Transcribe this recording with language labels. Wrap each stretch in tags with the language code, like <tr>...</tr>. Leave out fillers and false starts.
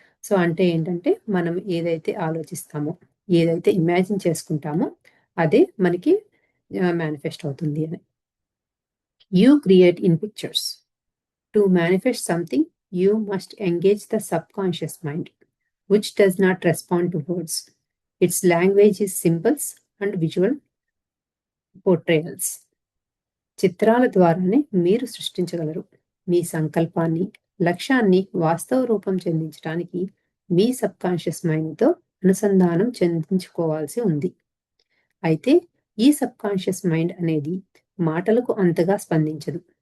<te>So అంటే ఏంటంటే మనం ఏదైతే ఆలోచిస్తామో, ఏదైతే ఇమాజిన్ చేసుకుంటామో అదే మనకి మేనిఫెస్ట్ అవుతుంది అని.</te> <en>You create in pictures. To manifest something you must engage the subconscious mind which does not respond to words. Its language is symbols and visual portrayals.</en> <te>చిత్రాల ద్వారానే మీరు సృష్టించగలరు. మీ సంకల్పాన్ని, లక్ష్యాన్ని వాస్తవ రూపం చెందించడానికి మీ సబ్ కాన్షియస్ మైండ్తో అనుసంధానం చెందించుకోవాల్సి ఉంది. అయితే ఈ సబ్ కాన్షియస్ మైండ్ అనేది మాటలకు అంతగా స్పందించదు.</te>